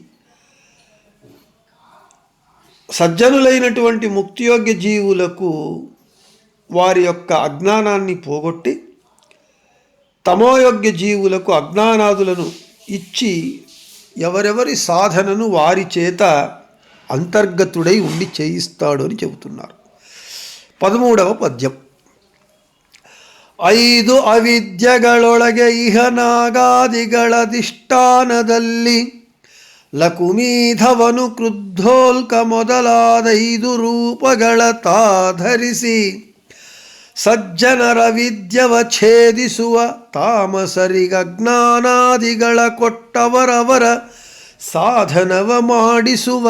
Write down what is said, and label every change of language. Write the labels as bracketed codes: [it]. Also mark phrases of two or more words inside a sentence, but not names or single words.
[te] సజ్జనులైనటువంటి ముక్తియోగ్య జీవులకు వారి యొక్క అజ్ఞానాన్ని పోగొట్టి తమోయోగ్య జీవులకు అజ్ఞానాదులను ఇచ్చి ఎవరెవరి సాధనను వారి చేత అంతర్గతుడై ఉండి చేయిస్తాడు అని చెబుతున్నారు. 13వ పద్యం. [kn] 5 ಅವಿದ್ಯೆಗಳೊಳಗೆ ಇಹ ನಾಗಾದಿಗಳಧಿಷ್ಠಾನದಲ್ಲಿ ಲಕುಮೀಧವನು ಕ್ರುದ್ಧೋಲ್ಕ ಮೊದಲಾದ 5 ರೂಪಗಳ ತಾಧರಿಸಿ ಸಜ್ಜನರ ವಿದ್ಯವ ಛೇದಿಸುವ ತಾಮಸರಿಗಜ್ಞಾನಾದಿಗಳ ಕೊಟ್ಟವರವರ ಸಾಧನವ ಮಾಡಿಸುವ.